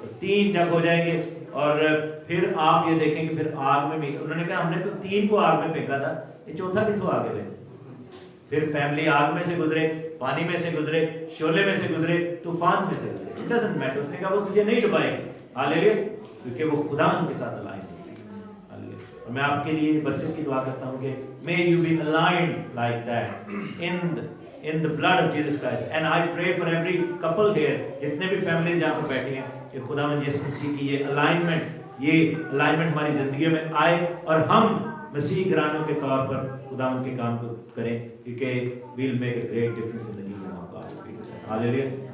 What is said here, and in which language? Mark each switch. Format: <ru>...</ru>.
<ur>3 جب ہو جائیں گے اور پھر آپ یہ دیکھیں کہ پھر آگ میں بھی انہوں نے کہا ہم نے تو 3 کو آگ میں پھینکا تھا, یہ چوتھا کتوں آگے رہے. پھر فیملی آگ میں سے گزرے, پانی میں سے گزرے, شعلے میں سے گزرے, طوفان میں سے گزرے.</ur> <en>It doesn't matter.</en> <ur>اس نے کہا وہ تجھے نہیں ڈبائے گا. ہاللیلویا. کیونکہ وہ خداوند کے ساتھ الائن ہے. ہاللیلویا.</ur> <en>اور میں آپ کے لیے برکت کی دعا کرتا ہوں کہ may you be aligned like that in the blood of Jesus Christ.</en> <ur>And I pray for every couple here, جتنے بھی فیملی جہاں پر بیٹھی ہیں, کہ خداوند یسوع مسیح کی یہ الائنمنٹ ہماری زندگیوں میں آئے اور ہم مسیح گھرانوں کے طور پر خداوند کے کام کو کریں, کیونکہ we'll make a great difference in the kingdom of God. ہاللیلویا.</ur>